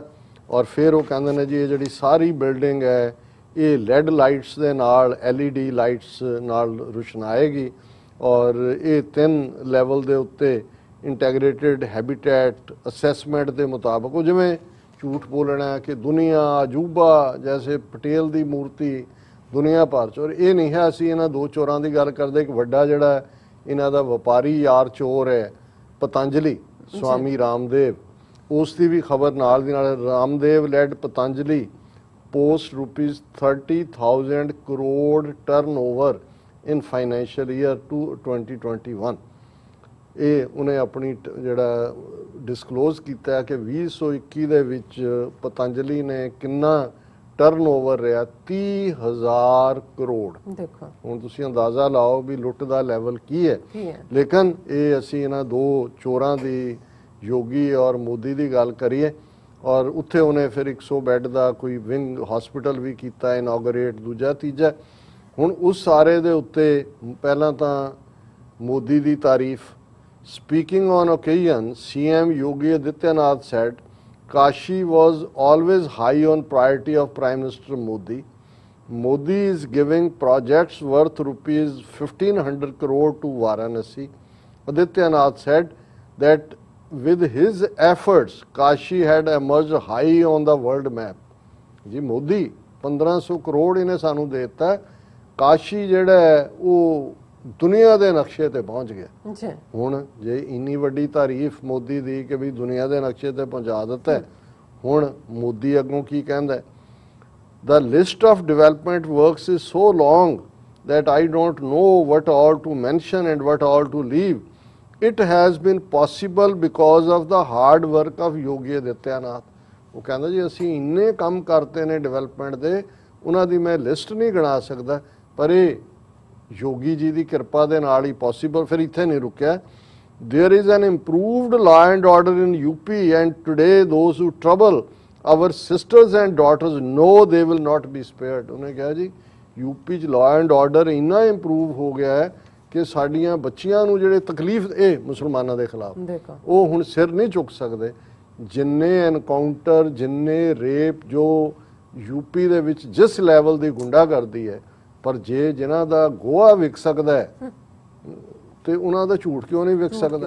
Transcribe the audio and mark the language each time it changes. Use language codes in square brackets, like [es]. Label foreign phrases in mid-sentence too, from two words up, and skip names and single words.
[pa] ਔਰ ਫਿਰ ਉਹ ਕਹਿੰਦੇ ਨੇ ਜੀ ਇਹ ਜਿਹੜੀ ਸਾਰੀ ਬਿਲਡਿੰਗ ਹੈ ਇਹ [en] LED lights [pa] ਦੇ ਨਾਲ, [en] LED lights [pa] ਨਾਲ ਰੁਸ਼ਨਾਏਗੀ ਔਰ ਇਹ 3 ਲੈਵਲ ਦੇ ਉੱਤੇ [en] integrated habitat assessment [pa] ਦੇ ਮੁਤਾਬਕ, ਉਹ ਜਿਵੇਂ ਝੂਠ ਬੋਲਣਾ ਕਿ ਦੁਨੀਆ ਅਜੂਬਾ ਜੈਸੇ ਪਟੇਲ ਦੀ ਮੂਰਤੀ ਦੁਨੀਆ ਭਰ 'ਚ। ਔਰ ਇਹ ਨਹੀਂ ਹੈ ਅਸੀਂ ਇਹਨਾਂ ਦੋ ਚੋਰਾਂ ਦੀ ਗੱਲ ਕਰਦੇ, ਇੱਕ ਵੱਡਾ ਜਿਹੜਾ ਇਹਨਾਂ ਦਾ ਵਪਾਰੀ ਯਾਰ ਚੋਰ ਹੈ ਪਤੰਜਲੀ ਸਵਾਮੀ ਰਾਮਦੇਵ, ਉਸ ਦੀ ਵੀ ਖਬਰ ਨਾਲ ਦੀ ਨਾਲ। [en] ਰਾਮਦੇਵ ਲੈਡ ਪਤੰਜਲੀ post ₹30,000 crore turnover in financial year 2021। [pa] ਇਹ ਉਹਨੇ ਆਪਣੀ ਜਿਹੜਾ ਡਿਸਕਲੋਜ਼ ਕੀਤਾ ਕਿ 2021 ਦੇ ਵਿੱਚ ਪਤੰਜਲੀ ਨੇ ਕਿੰਨਾ ਟਰਨਓਵਰ ਰਿਹਾ, 30,000 ਕਰੋੜ। ਦੇਖੋ ਹੁਣ ਤੁਸੀਂ ਅੰਦਾਜ਼ਾ ਲਾਓ ਵੀ ਲੁੱਟ ਦਾ ਲੈਵਲ ਕੀ ਹੈ। ਲੇਕਿਨ ਇਹ ਅਸੀਂ ਇਹਨਾਂ ਦੋ ਚੋਰਾਂ ਦੀ, ਯੋਗੀ ਔਰ ਮੋਦੀ ਦੀ ਗੱਲ ਕਰੀਏ, ਔਰ ਉੱਥੇ ਉਹਨੇ ਫਿਰ 100 ਬੈੱਡ ਦਾ ਕੋਈ [en] wing hospital [pa] ਵੀ ਕੀਤਾ ਇਨੋਗਰੇਟ, ਦੂਜਾ ਤੀਜਾ। ਹੁਣ ਉਸ ਸਾਰੇ ਦੇ ਉੱਤੇ ਪਹਿਲਾਂ ਤਾਂ ਮੋਦੀ ਦੀ ਤਾਰੀਫ। [en] Speaking on occasion, CM Yogi Adityanath said, Kashi was always high on priority of Prime Minister Modi. Modi is giving projects worth ₹1,500 crore to Varanasi. Adityanath said that with his efforts, Kashi had emerged high on the world map. [pa] जी मोदी 1500 ਕਰੋੜ ਇਹਨੇ ਸਾਨੂੰ ਦੇ ਦਿੱਤਾ। ਕਾਸ਼ੀ ਜਿਹੜਾ ਹੈ ਉਹ ਦੁਨੀਆ ਦੇ ਨਕਸ਼ੇ ਤੇ ਪਹੁੰਚ ਗਿਆ। ਜੀ ਹੁਣ ਜੇ ਇੰਨੀ ਵੱਡੀ ਤਾਰੀਫ ਮੋਦੀ ਦੀ ਕਿ ਵੀ ਦੁਨੀਆ ਦੇ ਨਕਸ਼ੇ ਤੇ ਪਹੁੰਚਾ ਦਿੱਤਾ ਹੈ, ਹੁਣ ਮੋਦੀ ਅੱਗੋਂ ਕੀ ਕਹਿੰਦਾ ਹੈ? [en] The list of development works is so long that I don't know what all to mention and what all to leave. It has been possible because of the hard work of Yogi Adityanath. [pa] ਉਹ ਕਹਿੰਦਾ ਜੀ ਅਸੀਂ ਇੰਨੇ ਕੰਮ ਕਰਤੇ ਨੇ ਡਿਵੈਲਪਮੈਂਟ ਦੇ, ਉਹਨਾਂ ਦੀ ਮੈਂ ਲਿਸਟ ਨਹੀਂ ਗਿਣਾ ਸਕਦਾ, ਪਰ ਇਹ ਯੋਗੀ ਜੀ ਦੀ ਕਿਰਪਾ ਦੇ ਨਾਲ ਹੀ ਪੋਸੀਬਲ। ਫਿਰ ਇੱਥੇ ਨਹੀਂ ਰੁਕਿਆ। [en] There is an improved law and order in UP and today those who trouble our sisters and daughters know they will not be spared. [pa] ਉਹਨੇ ਕਿਹਾ ਜੀ ਯੂਪੀ 'ਚ [en] law and order [pa] ਇੰਨਾ ਇੰਪਰੂਵ ਹੋ ਗਿਆ ਹੈ ਕਿ ਸਾਡੀਆਂ ਬੱਚੀਆਂ ਨੂੰ ਜਿਹੜੇ ਤਕਲੀਫ ਇਹ ਮੁਸਲਮਾਨਾਂ ਦੇ ਖਿਲਾਫ ਦੇਖੋ ਉਹ ਹੁਣ ਸਿਰ ਨਹੀਂ ਚੁੱਕ ਸਕਦੇ। ਜਿੰਨੇ ਐਨਕਾਊਂਟਰ, ਜਿੰਨੇ ਰੇਪ ਜੋ ਯੂਪੀ ਦੇ ਵਿੱਚ ਜਿਸ ਲੈਵਲ ਦੀ ਗੁੰਡਾਗਰਦੀ ਹੈ, ਪਰ ਜੇ ਜਿਨ੍ਹਾਂ ਦਾ ਗੋਹਾ ਵਿਕ ਸਕਦਾ ਹੈ ਤੇ ਉਹਨਾਂ ਦਾ ਝੂਠ ਕਿਉਂ ਨਹੀਂ ਵਿਕ ਸਕਦਾ?